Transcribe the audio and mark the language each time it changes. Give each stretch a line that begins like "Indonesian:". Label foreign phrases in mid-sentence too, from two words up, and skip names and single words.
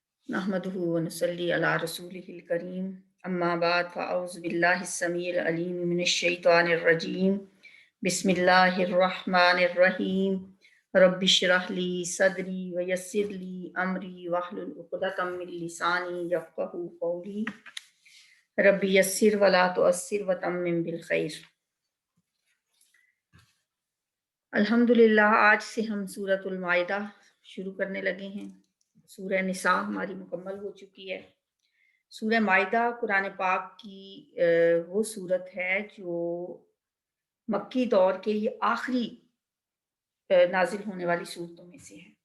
Arabic: نحمده ونصلي على رسوله الكريم أما بعد فأعوذ بالله السميع العليم من الشيطان الرجيم بسم الله الرحمن الرحيم رب اشرح لي صدري ويسر لي أمري واحلل عقدة من لساني يفقهوا قولي رب يسر ولا تعسر وتمم بالخير.
Hindi: अल्हम्दुलिल्लाह, आज से हम सूरतुल माइदा शुरू करने लगे हैं। सूरह निसा हमारी मुकम्मल हो चुकी है। सूरह माइदा कुरान पाक की वो सूरत है जो मक्की दौर के ये आखिरी नाजिल होने वाली सूरतों में से है।